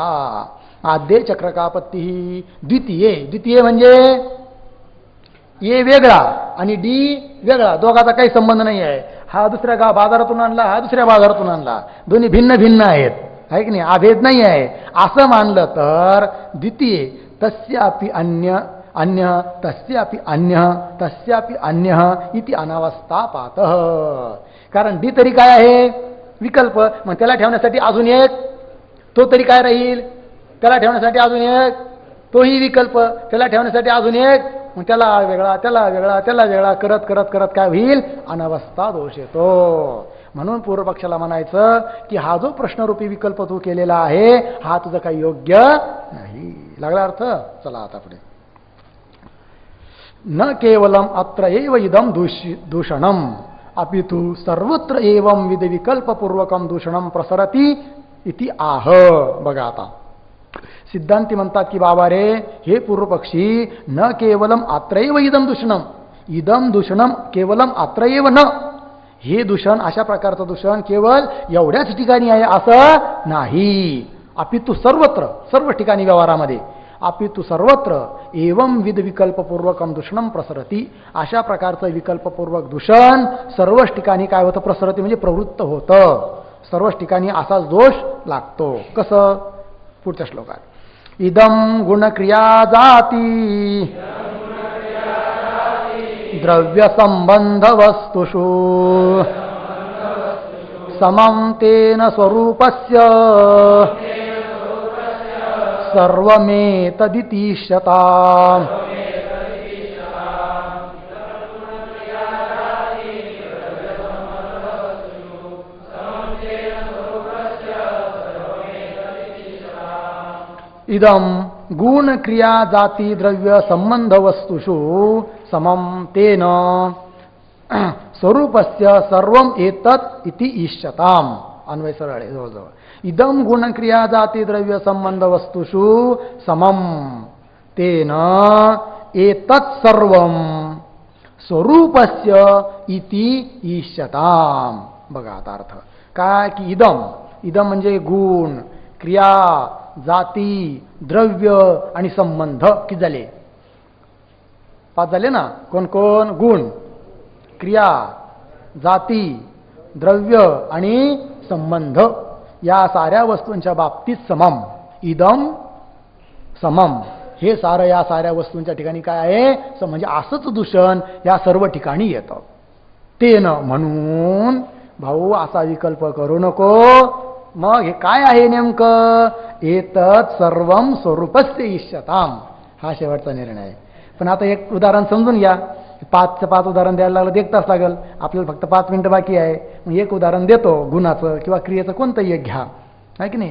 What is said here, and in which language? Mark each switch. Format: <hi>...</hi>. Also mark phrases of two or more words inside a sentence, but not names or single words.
<sa>आद्य चक्रकापत्ती.</sa> <mr>द्वितीय म्हणजे ए वेगळा आणि डी वेगळा, दोघाचा काही संबंध नाही आहे. हा दुसऱ्या बाजारातून आणला, हा दुसऱ्या बाजारातून आणला, दोन्ही भिन्न भिन्न आहेत, आहे की नाही? अभेद नाही आहे. असं मानलं तर</mr> <sa>द्वितीय तस्यापि अन्य अन्य तस्यापि अन्य तस्यापि अन्य इति अनावस्था पात.</sa> <mr>कारण डी तरी काय आहे? विकल्प. मग त्याला ठेवण्यासाठी अजून एक, तो तरी काय राहील? त्याला ठेवण्यासाठी अजून एक, तोही विकल्प. त्याला ठेवण्यासाठी अजून एक, मग त्याला वेगळा, त्याला वेगळा, त्याला वेगळा करत करत करत काय होईल? अनावस्था दोष येतो. म्हणून पूर्वपक्षाला म्हणायचं की हा जो प्रश्नरूपी विकल्प तू केलेला आहे हा तुझं काही योग्य नाही. लागला अर्थ? चला आता पुढे.</mr> <sa>न केवलम अत्र एव इदम दूषणम अपितु सर्वत्र एवं विध विकल्पपूर्वकम दूषणम प्रसरती इति आह.</sa> <mr>बघा आता सिद्धांती म्हणतात की बाबा रे, हे पूर्वपक्षी,</mr> <sa>न केवलम अत्रैव इदम दूषणम, इदम दूषणम केवलम अत्रैव न.</sa> <mr>हे दूषण, अशा प्रकारचं दूषण केवळ एवढ्याच ठिकाणी आहे असं नाही.</mr> <sa>अपितु सर्वत्र,</sa> <mr>सर्व ठिकाणी व्यवहारामध्ये,</mr> <sa>अपितु सर्वत्र एवं विध विकल्पपूर्वकम दूषणम प्रसरती.</sa> <mr>अशा प्रकारचं विकल्पपूर्वक दूषण सर्वच ठिकाणी काय होतं? प्रसरती म्हणजे प्रवृत्त होतं. सर्वच ठिकाणी असाच दोष लागतो. कसं? पुढच्या श्लोकात.</mr> <sa>इदम गुणक्रिया जाती द्रव्य संबंध वस्तुषु समं तेन स्वरूपस्य सर्वमेतदितीष्यता. इदम गुण क्रिया जाती द्रव्य संबंध वस्तुषु समम तेन. स्वरूपस्य सर्वम एतत् इति इष्यताम.</sa> <mr>अन्वय सरळ आहे जवळजवळ.</mr> <sa>इदम गुणक्रिया जाती द्रव्य संबंध वस्तुषु समम तेन एतत् सर्वम स्वरूपस्य इति इष्यताम.</sa> <mr>बघा आता अर्थ काय की इदम म्हणजे गुण, क्रिया, जाती, द्रव्य आणि संबंध. किती झाले? 5 झाले ना. कोण कोण? गुण, क्रिया, जाती, द्रव्य आणि संबंध. या साऱ्या वस्तूंच्या बाबतीत समम.</mr> <sa>इदम समम</sa> <mr>हे सारं या साऱ्या वस्तूंच्या ठिकाणी काय आहे? म्हणजे असंच दूषण या सर्व ठिकाणी येतं. तेन म्हणून भाऊ असा विकल्प करू नको. मग हे काय आहे नेमकं?</mr> <sa>एतत् सर्वम स्वरूपस्य इष्यताम.</sa> <mr>हा शेवटचा निर्णय आहे. पण आता एक उदाहरण समजून घ्या. 5 उदाहरण द्यायला लागलं तर 1 तास लागेल. आपल्याला फक्त 5 मिनिटं बाकी आहे. मग एक उदाहरण देतो गुणाचं किंवा क्रियेचं कोणतंही एक घ्या, आहे की नाही.</mr>